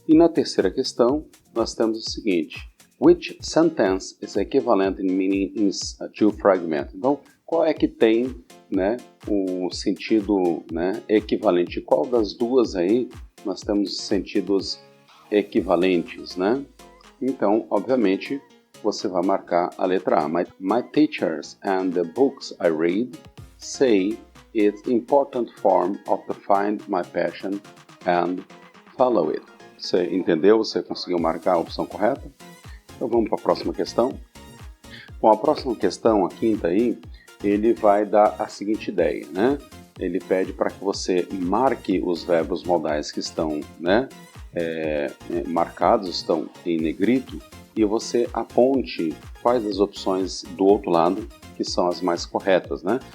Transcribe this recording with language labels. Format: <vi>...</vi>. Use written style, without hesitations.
<pt>E na terceira questão, nós temos o seguinte,</pt> <en>which sentence is equivalent in meaning to fragment?</en> <pt>Então, qual é que tem, né, o sentido, né, equivalente? Qual das duas aí nós temos sentidos equivalentes, né? Então, obviamente, você vai marcar a letra A.</pt> <en>My teachers and the books I read say it's important form of to find my passion and follow it.</en> <pt>Você entendeu? Você conseguiu marcar a opção correta? Então vamos para a próxima questão. Bom, a próxima questão, a quinta aí, ele vai dar a seguinte ideia, né? Ele pede para que você marque os verbos modais que estão, né, marcados, estão em negrito, e você aponte quais das opções do outro lado que são as mais corretas, né?</pt>